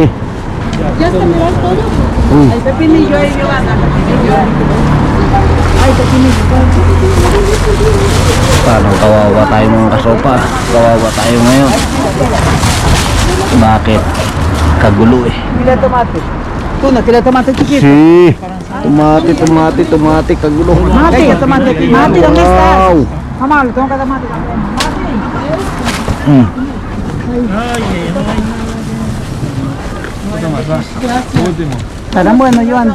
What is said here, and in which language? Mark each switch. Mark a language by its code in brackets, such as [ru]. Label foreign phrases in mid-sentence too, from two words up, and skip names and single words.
[es] ¿Ya está mirando todo? Uy, El pepinillo ahí, Giovanna, pepinillo. Ay, pepinillo. [tl] parang kawawa tayo mga kasopa. Kawawa tayo ngayon. Bakit? Kagulo eh. [es] Pila de tomate. Tuna, pila de tomate chiquito. Si, tomate, kagulo. Tomate, tomate. Mati, ¿dónde estás? Wow. Mamá, le tengo que dar tomate también. Estarán buenos, Joan.